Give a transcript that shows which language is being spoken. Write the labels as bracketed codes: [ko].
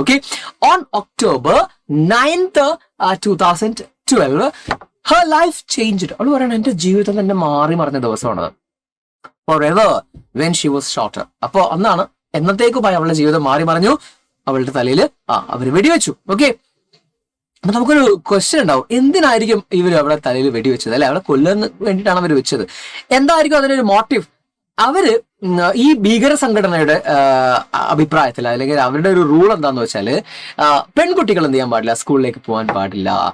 [en] Okay, on October 9th 2012 her life changed. [ml] അവൾ പറയണ എന്റെ ജീവിതം തന്നെ മാറി മറിഞ്ഞ ദിവസമാണത്. [en] forever when she was shot. [ml] അപ്പൊ അന്നാണ് എന്നത്തേക്കുമായി അവളുടെ ജീവിതം മാറി മറിഞ്ഞു. അവളുടെ തലയിൽ അവര് വെടിവെച്ചു. ഓക്കെ, അപ്പൊ നമുക്കൊരു ക്വസ്റ്റ്യൻ ഉണ്ടാവും, എന്തിനായിരിക്കും ഇവര് അവളുടെ തലയിൽ വെടിവെച്ചത്? അല്ലെ, അവളെ കൊല്ലാൻ വേണ്ടിയിട്ടാണ് അവർ വെച്ചത്. എന്തായിരിക്കും അതിനൊരു മോട്ടീവ്? അവര് ഈ ഭീകര സംഘടനയുടെ അഭിപ്രായത്തിൽ അല്ലെങ്കിൽ അവരുടെ ഒരു റൂൾ എന്താന്ന് വെച്ചാല് പെൺകുട്ടികൾ എന്ത് ചെയ്യാൻ പാടില്ല, സ്കൂളിലേക്ക് പോകാൻ പാടില്ല.